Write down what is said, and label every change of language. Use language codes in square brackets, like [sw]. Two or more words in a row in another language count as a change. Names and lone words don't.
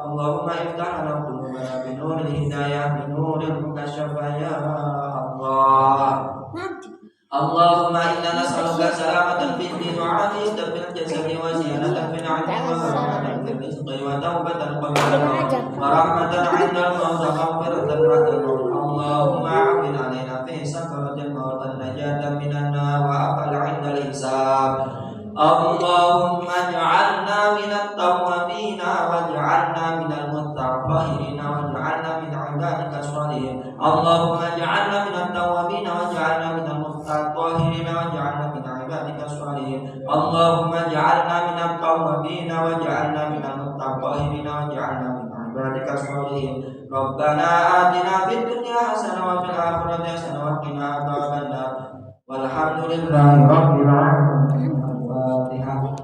[ar] اللهم افتح لنا قلوبنا بنور الهداية بنور المكاشفة يا الله. اللهم إنا نسألك سلامة في الدين وعافية في الجسد وزيادة في العلم ورحمة في الرزق وتوبة قبل الموت ورحمة عند الموت ومغفرة بعد الموت. اللهم أعنا على سكرات الموت ونجاة من النار وعفوا عند الحساب. اللهم اجعلنا من التوابين واجعلنا من المتطهرين واجعلنا من عبادك الصالحين. اللهم اجعلنا من التوابين واجعلنا من المتطهرين واجعلنا من عبادك الصالحين. اللهم اجعلنا من التوابين واجعلنا من المتطهرين واجعلنا من عبادك الصالحين. ربنا آتنا في الدنيا حسنة وفي الآخرة حسنة وقنا عذاب النار. والحمد لله رب العالمين. Al-Fatihah.